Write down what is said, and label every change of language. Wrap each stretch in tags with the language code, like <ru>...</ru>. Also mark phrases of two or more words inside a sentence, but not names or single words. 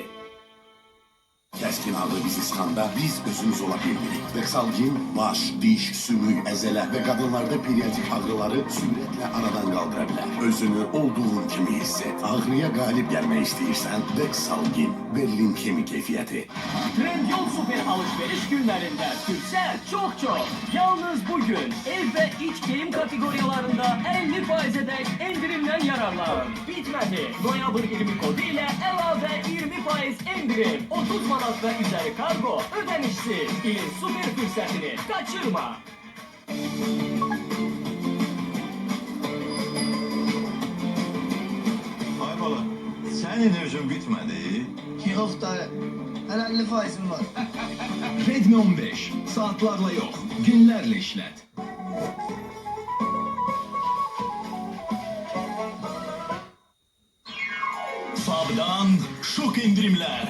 <az>Kəskin ağrı bizi sıxanda biz özümüz ola bilmirik. Dexalgin baş, diş, sümük, əzələ və qadınlarda periyodik ağrıları sürətlə aradan qaldıra bilər. Özünü olduğun kimi hiss et. Ağrıya qalib gəlmək istəyirsən, Dexalgin, Berlin kemi keyfiyyəti.</az> <tr>Trendyol Süper alışveriş günlerinde Türksel çok. Yalnız bugün ev ve iç giyim kategoriyalarında 50%'e dek indirimden yararlan. Bitmedi. Noyabr 20 kodu ile elave 20% indirim. 30 manat ve üzeri kargo ödenişsiz. İlin süper fırsatını kaçırma. enerjin bitmedi.</tr> <az>Yox dayı. Hələ 50%'im var. Redmi 15.</az> <tr>Saatlarla yok, günlerle işlet. Fab'dan şok indirimler.</tr>